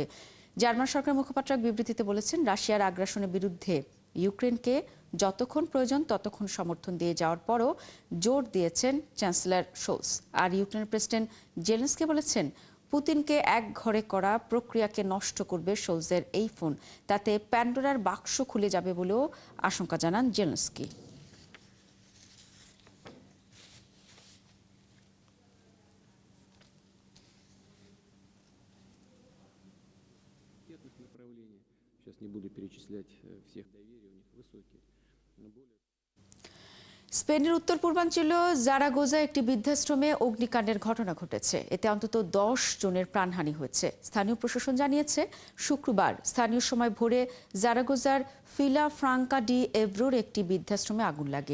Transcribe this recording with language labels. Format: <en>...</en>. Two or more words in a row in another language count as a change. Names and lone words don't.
<bn>জার্মান সরকার মুখপাত্র এক বিবৃতিতে বলেছেন, রাশিয়ার আগ্রাসনের বিরুদ্ধে ইউক্রেনকে যতক্ষণ প্রয়োজন ততক্ষণ সমর্থন দিয়ে যাওয়ার পরও জোর দিয়েছেন চ্যান্সেলর শোলস। আর ইউক্রেনের প্রেসিডেন্ট জেলেনস্কি বলেছেন, পুতিনকে এক ঘরে করা প্রক্রিয়াকে নষ্ট করবে শোলজের এই ফোন, তাতে প্যান্ডোরার বাক্স খুলে যাবে বলেও আশঙ্কা জানান জেলেনস্কি।</bn> <ru>Сейчас не буду перечислять всех доверий, у них высокие.</ru> <bn>স্পেনের উত্তর পূর্বাঞ্চলীয় জারাগোজা একটি বৃদ্ধাশ্রমে অগ্নিকাণ্ডের ঘটনা ঘটেছে। এতে অন্তত 10 জনের প্রাণহানি হয়েছে। স্থানীয় প্রশাসন জানিয়েছে, শুক্রবার স্থানীয় সময় ভোরে জারাগোজার ফিলা ফ্রাঙ্কা ডি এব্রোর একটি বৃদ্ধাশ্রমে আগুন লাগে।</bn>